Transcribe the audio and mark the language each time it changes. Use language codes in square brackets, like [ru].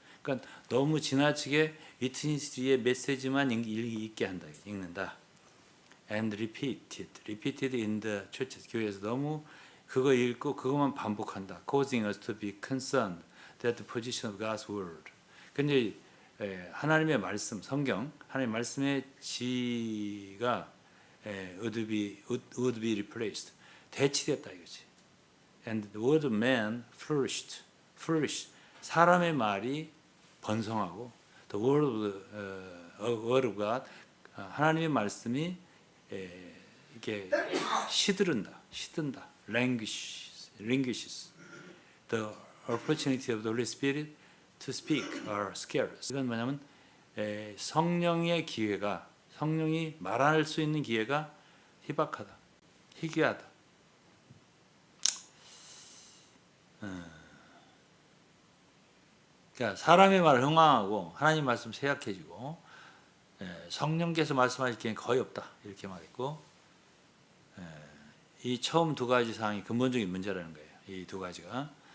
[ko] 그러니까 너무 지나치게 위트니스의 메시지만 읽게 한다, 읽는다. [en] And repeated in the churches. [ko] 교회에서 너무 그거 읽고 그것만 반복한다. [en] Causing us to be concerned that the position of God's word. [ko] 근데 하나님의 말씀, 성경, 하나님의 말씀의 지가 [en] would be replaced. [ko] 대치됐다 이거지. [en] And the word of man flourished. [ko] 사람의 말이 번성하고 [en] the word of God, [ko] 하나님의 말씀이 이렇게 시든다. [en] languishes. The opportunity of the Holy Spirit to speak are scarce. [ko] 이건 뭐냐면 성령의 기회가, 성령이 말할 수 있는 기회가 희박하다, 희귀하다. 그러니까 사람의 말을 흥황하고 하나님 말씀 세약해지고 성령께서 말씀하실 기회는 거의 없다 이렇게 말했고, 이 처음 두 가지 사항이 근본적인 문제라는 거예요. 이 두 가지가.